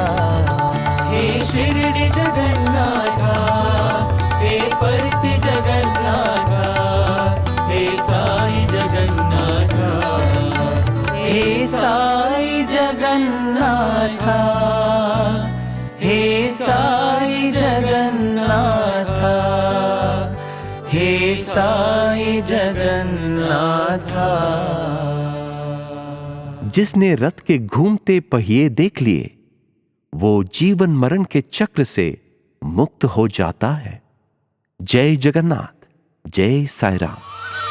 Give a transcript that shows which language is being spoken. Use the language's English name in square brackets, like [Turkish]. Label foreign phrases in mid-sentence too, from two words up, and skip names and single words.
[Hindi] हे शिरडी जगन्नाथा, हे परती जगन्नाथा, हे साई जगन्नाथा। हे साई जगन्नाथा, हे साई जगन्नाथा, हे साई जगन्नाथा। जिसने रथ के घूमते पहिए देख लिए वो जीवन मरण के चक्र से मुक्त हो जाता है। जय जगन्नाथ, जय साईं राम।